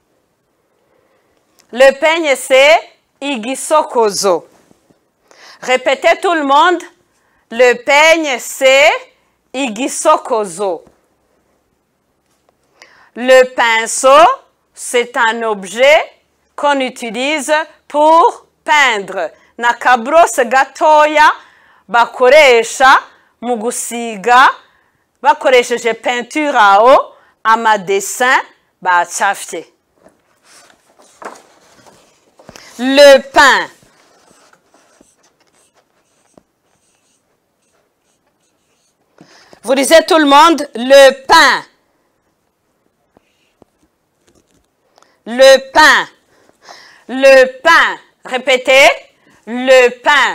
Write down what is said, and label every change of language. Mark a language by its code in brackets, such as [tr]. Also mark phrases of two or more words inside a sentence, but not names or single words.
[fr] Le peigne, c'est igisokozo. Répétez tout le monde. Le peigne, c'est igisokozo. Le pinceau, c'est un objet qu'on utilise pour peindre. [rn] N'akabrose gatoya bakoresha mu gusiga bakoresheje peinture aho amadessin bacafye. [fr] Le pain. Vous disiez tout le monde, le pain. Le pain. Le pain. Répétez, le pain.